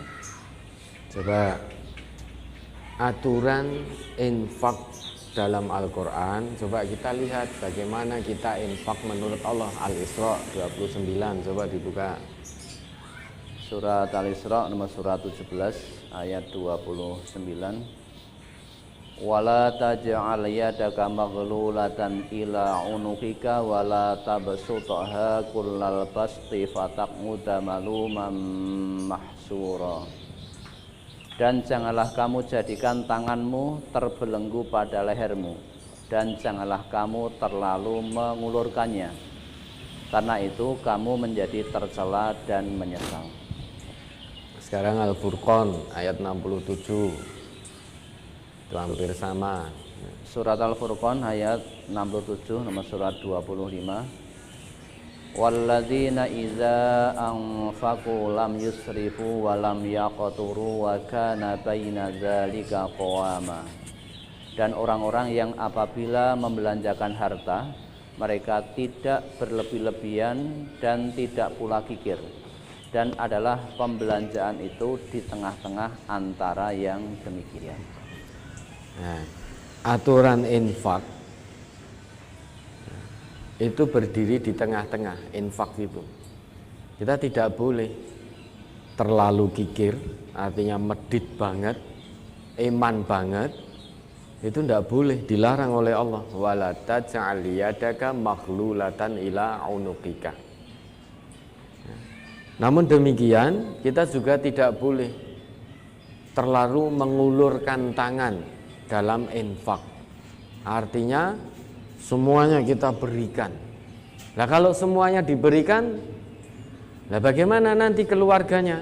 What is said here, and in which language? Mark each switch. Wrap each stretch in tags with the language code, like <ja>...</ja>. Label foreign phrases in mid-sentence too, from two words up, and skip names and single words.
<id>Coba aturan infak dalam Al-Quran, coba kita lihat bagaimana kita infak menurut Allah. Al-Isra 29, coba dibuka. Surat Al-Isra nomor surat 17 ayat 29.</id> <ar>ولا تجعل يدك مغلولة إلى عنقك ولا تبسطها كل البسط فتقعد ملوما محسورا.</ar> <id>Dan janganlah kamu jadikan tanganmu terbelenggu pada lehermu, dan janganlah kamu terlalu mengulurkannya, karena itu kamu menjadi tercela dan menyesal. Sekarang Al-Furqan ayat 67, itu hampir sama. Surat Al-Furqan ayat 67 nomor surat 25.</id> <ar>والذين إذا أنفقوا لم يسرفوا ولم يقتروا وكان بين ذلك قواما.</ar> <id>Dan orang-orang yang apabila membelanjakan harta, mereka tidak berlebih-lebihan dan tidak pula kikir, dan adalah pembelanjaan itu di tengah-tengah antara yang demikian. Nah, aturan infak itu berdiri di tengah-tengah. Infak itu kita tidak boleh terlalu kikir, artinya medit banget, eman banget. Itu tidak boleh, dilarang oleh Allah.</id> <ar>ولا تجعل يدك مغلولة إلى عنقك.</ar> <id>Namun demikian kita juga tidak boleh terlalu mengulurkan tangan dalam infak. Artinya semuanya kita berikan. Nah kalau semuanya diberikan, nah bagaimana nanti keluarganya?</id>